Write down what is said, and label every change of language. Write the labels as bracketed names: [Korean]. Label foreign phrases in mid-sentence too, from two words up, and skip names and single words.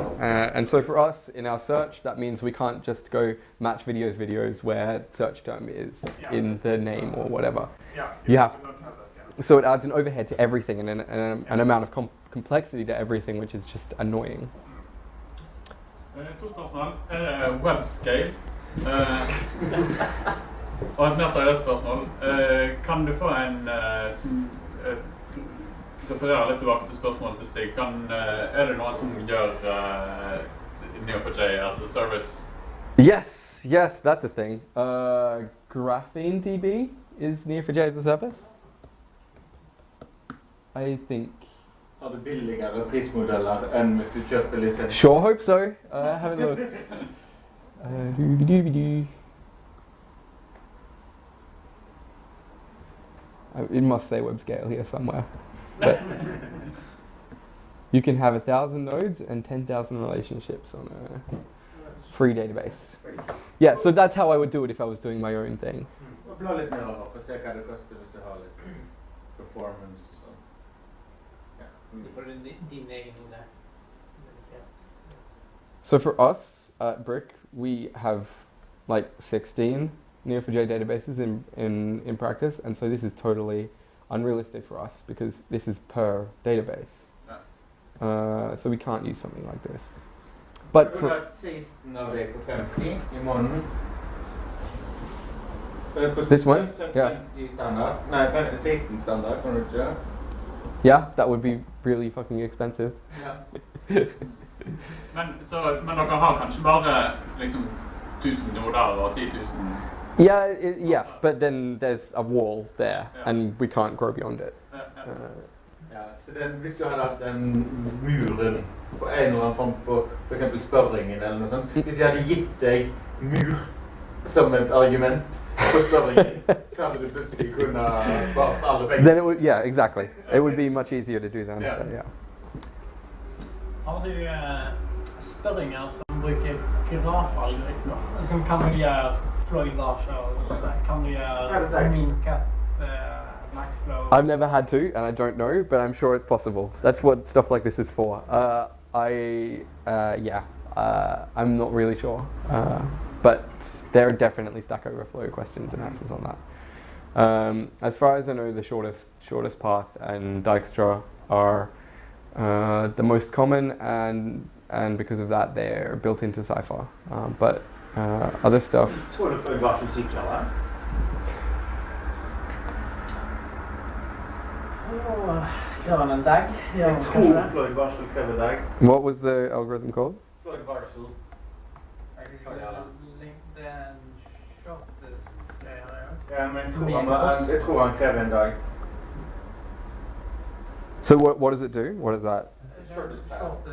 [English] And so for us, in our search, that means we can't just go match videos where search term is in the name or whatever. Yeah, you have. Don't have that, So it adds an overhead to everything and an amount of complexity to everything, which is just annoying. [Norwegian] 2 spørsmål. Webscale. Og et mer seriøst spørsmål. Kan du få en som refererer litt tilbake til spørsmålet til Stig? Er det noen som gjør Neo4j [English] as a service? Yes, that's a thing. Graphene DB is Neo4j as a service. I think. [Norwegian] Har du billigere prismodeller enn hvis du kjøper lisens? [English] Sure hope so. I haven't looked. It must say web scale here somewhere. But you can have 1,000 nodes and 10,000 relationships on a free database. Yeah, so that's how I would do it if I was doing my own thing. [Norwegian] Bla litt mer over for å se hva det koster hvis du har litt performance og sånn. Du får din egen ide. [English] So for us at Brick, we have like 16 Neo4j databases in practice, and so this is totally unrealistic for us because this is per database. So we can't use something like this. But [Norwegian] Du [English] for [Norwegian] har 16 av deg på 50 i måneden. [English] This one? Yeah. 50 standard. [Norwegian] Nei, 16 standard, kan du ikke? [English] yeah, that would be really fucking expensive. [Norwegian] Ja. Men dere har kanskje bare liksom 1000 noder og 10 000? [English] Yeah, but then there's a wall there, Yeah. and we can't grow beyond it. [Norwegian] Ja, så hvis du hadde hatt den muren på en eller annen form på for eksempel spørringen eller noe sånt, hvis jeg hadde gitt deg mur som et argument på spørringen, så hadde du plutselig kunnet spart alle penger. [English] Then it would, yeah, exactly. It would be much easier to do that. Yeah. Yeah. [Norwegian] Har du spørringer som bruker grafalgoritmer? Som kan du gjøre flow-dasher, kan du gjøre min-cut, max-flow? [English] I've never had to, and I don't know, but I'm sure it's possible. That's what stuff like this is for. I'm not really sure, but there are definitely Stack Overflow questions and answers on that. As far as I know, the shortest path and Dijkstra are the most common, and because of that, they're built into Cypher. But other stuff. [Norwegian] Tror du fløyvarselsykler, hva? Krever en dag? Jeg tror fløyvarsel krever dag. [English] What was the algorithm called? [Norwegian] Fløyvarsel. Ja, men jeg tror han krever en dag. [English] So what does it do? What is that? Shortest path.